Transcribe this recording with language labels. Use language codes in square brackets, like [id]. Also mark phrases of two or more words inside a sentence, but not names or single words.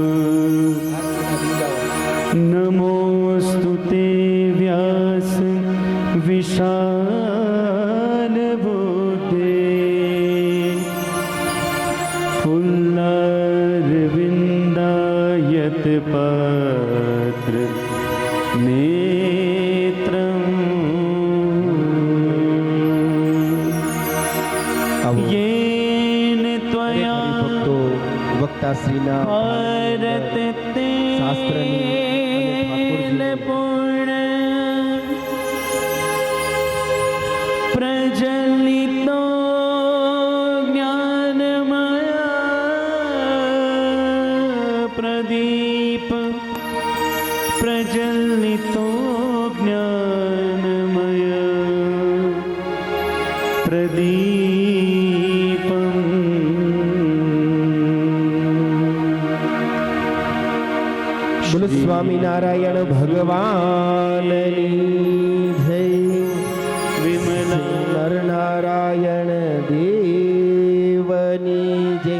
[sa] नमोस्तुते व्यास विशाल बुद्धे फुल्लारविन्दायत पत्र नेत्रम् येन त्वया [gu] ભક્તો વક્તાશ્રીના [sa] भारत तेन पूर्ण प्रजलितो प्रदीप प्रज्वलितो ज्ञानमय प्रदीपम् [gu] બોલો સ્વામિનારાયણ ભગવાનની જય। [sa] विमला [gu] નરનારાયણ દેવની જય।